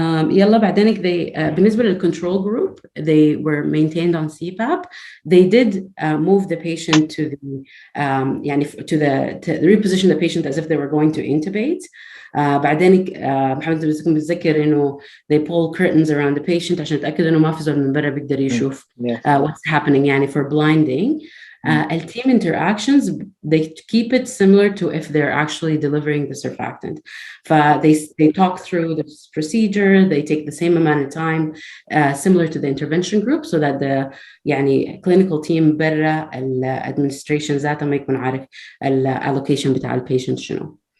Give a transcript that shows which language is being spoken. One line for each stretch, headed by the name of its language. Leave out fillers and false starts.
Arabic: يلا بعدين بالنسبة
English: للcontrol group they were maintained on CPAP. They did move the patient to the يعني to reposition the patient as if they were going to intubate.
Arabic: بعدين محمد بيكون بتذكر إنه
English: they pull curtains around the patient
Arabic: عشان يتأكد إنه ما في زول من برا بيقدر يشوف
English: what's happening
Arabic: يعني
English: for blinding. Team interactions they keep it similar to if they're actually delivering the surfactant. They talk through the procedure, they take the same amount of time similar to the intervention group so that the يعني clinical team برا administration ذاتها
Arabic: ما يكون عارف
English: allocation
Arabic: بتاع البيشنت شنو.